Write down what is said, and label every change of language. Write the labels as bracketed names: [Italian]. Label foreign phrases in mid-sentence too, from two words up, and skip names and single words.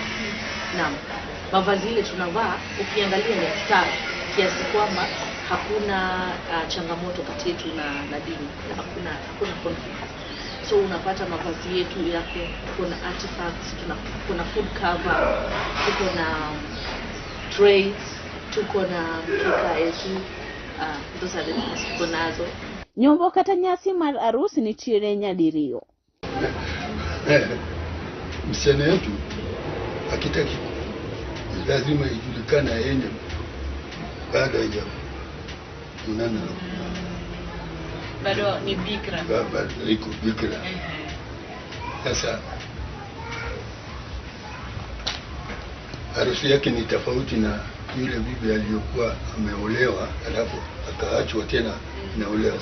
[Swahili] Naam, mavazi ile tunavaa ukiangalia ni style kiasi kwamba hakuna changamoto kati yetu na dini, hakuna conflict. So unapata mavazi yetu yako, kuna artifacts, kuna [English] food cover, [Swahili] tuko na trays, tuko na mkeka yetu, [English] those are the things [Swahili] tuko nazo. [Luo (Kenya and Tanzania)] Nyombo kata nyasi mar arusi ni chire nyadiriyo. [Swahili] Msichana yetu akitaki lazima ijulikane yeye bado haja unana Bado ni bikra. Bado iko bikra. Sasa harusi yake ni tofauti na yule bibi aliyokuwa ameolewa alafu akaachwa tena naolewa.